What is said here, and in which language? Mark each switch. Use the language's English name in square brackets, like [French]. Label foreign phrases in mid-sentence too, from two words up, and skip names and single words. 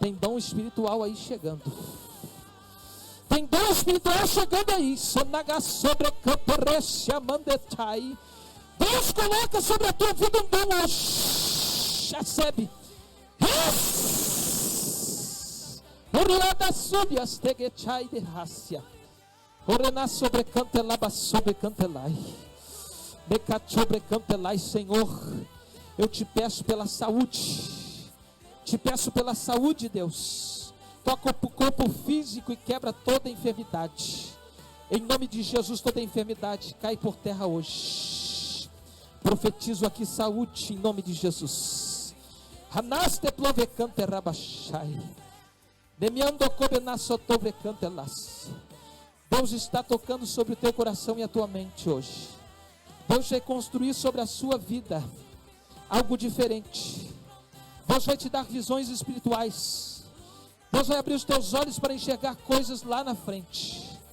[Portuguese] Tem dom espiritual aí chegando. Tem dom espiritual chegando aí. Deus coloca sobre a tua vida um dom hoje. Recebe. Oriada sobre as tegechai de racia. Orena sobre cantelaba sobre cantelai. Becat sobre cantelai, Senhor. Eu te peço pela saúde. Te peço pela saúde, Deus. Toca o corpo físico e quebra toda enfermidade. Em nome de Jesus, toda enfermidade cai por terra hoje. Profetizo aqui saúde em nome de Jesus. Hanaste plovecante rabachai. Demiando cobenaçotovre cantelas. Deus está tocando sobre o teu coração e a tua mente hoje. Deus vai construir sobre a sua vida algo diferente. Deus vai te dar visões espirituais. Deus vai abrir os teus olhos para enxergar coisas lá na frente.